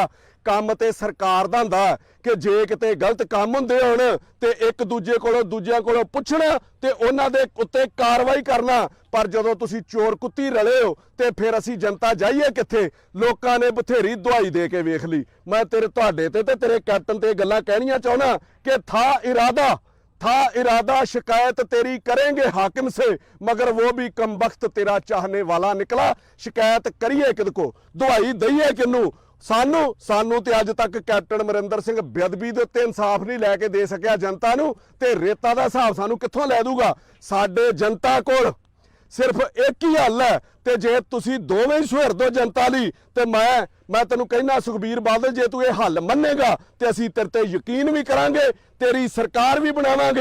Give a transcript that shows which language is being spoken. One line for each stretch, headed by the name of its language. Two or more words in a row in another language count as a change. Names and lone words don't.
Punjabi: ਕੰਮ ਤੇ ਸਰਕਾਰ ਦਾ ਹੁੰਦਾ ਕਿ ਜੇ ਕਿਤੇ ਗਲਤ ਕੰਮ ਹੁੰਦੇ ਹੋਣ ਤੇ ਇੱਕ ਦੂਜੇ ਕੋਲੋਂ ਦੂਜਿਆਂ ਕੋਲੋਂ ਪੁੱਛਣਾ ਤੇ ਉਹਨਾਂ ਦੇ ਉੱਤੇ ਕਾਰਵਾਈ ਕਰਨਾ। ਪਰ ਜਦੋਂ ਤੁਸੀਂ ਚੋਰ ਕੁੱਤੀ ਰਲੇ ਹੋ ਤੇ ਫਿਰ ਅਸੀਂ ਜਨਤਾ ਜਾਈਏ ਕਿੱਥੇ? ਲੋਕਾਂ ਨੇ ਬਥੇਰੀ ਦਵਾਈ ਦੇ ਕੇ ਵੇਖ ਲਈ। ਮੈਂ ਤੁਹਾਡੇ ਤੇ ਤੇਰੇ ਕੈਪਟਨ ਤੇ ਗੱਲਾਂ ਕਹਿਣੀਆਂ ਚਾਹੁੰਦਾ
Urdu: کہ تھا ارادہ شکایت تیری کریں گے حاکم سے، مگر وہ بھی کم وقت تیرا چاہنے والا نکلا.
Punjabi: ਸ਼ਿਕਾਇਤ ਕਰੀਏ ਕਿਦ ਕੋ, ਦੁਆਈ ਦਈਏ ਕਿਨੂੰ? ਸਾਨੂੰ ਤੇ ਅੱਜ ਤੱਕ ਕੈਪਟਨ ਅਮਰਿੰਦਰ ਸਿੰਘ ਬੇਅਦਬੀ ਦੇ ਉੱਤੇ ਇਨਸਾਫ਼ ਨਹੀਂ ਲੈਕੇ ਦੇ ਸਕਿਆ ਜਨਤਾ ਨੂੰ, ਤੇ ਰੇਤਾ ਦਾ ਹਿਸਾਬ ਸਾਨੂੰ ਕਿੱਥੋਂ ਲੈ ਦੂਗਾ? ਸਾਡੇ ਜਨਤਾ ਕੋਲ ਸਿਰਫ਼ ਏਕ ਹੀ ਹੱਲ ਹੈ ਤੇ ਜੇ ਤੁਸੀ ਦੋਵੇਂ ਸੁਹਿਰ ਦੋ ਜਨਤਾ ਲਈ ਤੇ ਮੈਂ ਤੈਨੂੰ ਕਹਿਣਾ ਸੁਖਬੀਰ ਬਾਦਲ, ਜੇ ਤੂੰ ਇਹ ਹੱਲ ਮੰਨੇਗਾ ਤੇ ਅਸੀਂ ਤੇਰੇ ਤੇ ਯਕੀਨ ਭੀ ਕਰਾਂਗੇ, ਤੇਰੀ ਸਰਕਾਰ ਭੀ ਬਣਾਵਾਂਗੇ।